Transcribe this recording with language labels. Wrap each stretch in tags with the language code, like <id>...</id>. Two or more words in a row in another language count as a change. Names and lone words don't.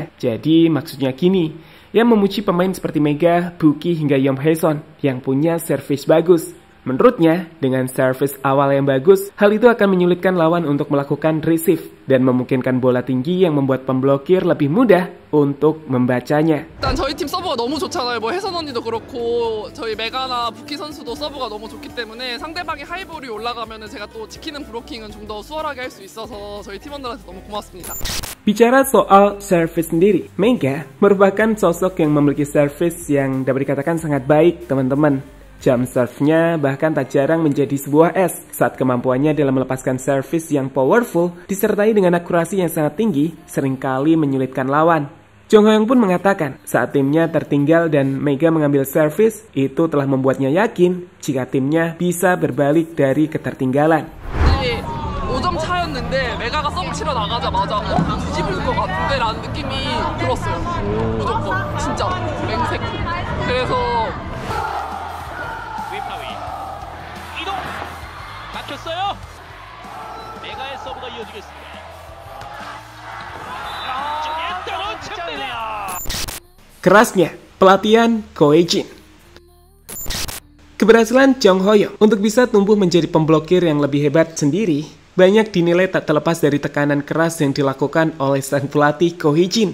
<id>Jadi, maksudnya gini, yang memuji pemain seperti Mega, Buki hingga Yom Haeson yang punya servis bagus. Menurutnya, dengan servis awal yang bagus, hal itu akan menyulitkan lawan untuk melakukan receive dan memungkinkan bola tinggi yang membuat pemblokir lebih mudah untuk membacanya.</id> <ko>일단 저희 팀 서브가 너무 좋잖아요. 뭐 혜선 언니도 그렇고 저희 메가나 부키 선수도 서브가 너무 좋기 때문에 상대방이 하이볼이 올라가면은 제가 또 지키는 브로킹은 좀 더 수월하게 할 수 있어서 저희 팀원들한테 너무 고맙습니다.</ko> <id>Bicara soal servis sendiri, Mega merupakan sosok yang memiliki servis yang dapat dikatakan sangat baik, teman-teman.</id> <en>Jump serve-</en> <id>nya bahkan tak jarang menjadi sebuah es saat kemampuannya dalam melepaskan servis yang powerful disertai dengan akurasi yang sangat tinggi seringkali menyulitkan lawan. Jong Hoyeong pun mengatakan saat timnya tertinggal dan Mega mengambil servis itu telah membuatnya yakin jika timnya bisa berbalik dari ketertinggalan.</id> <ko>5점 차였는데 메가가 서브 치러 나가자마자 뒤집을 것 같은데 라는 느낌이 들었어요. 무조건 진짜 맹색. 그래서 이동 막혔어요. 메가의 서브가 이어지겠습니다.</ko> <id>Kerasnya pelatihan Ko Hye-jin. Keberhasilan Jong Hoyeong untuk bisa tumbuh menjadi pemblokir yang lebih hebat sendiri banyak dinilai tak terlepas dari tekanan keras yang dilakukan oleh sang pelatih Ko Hye-jin.</id>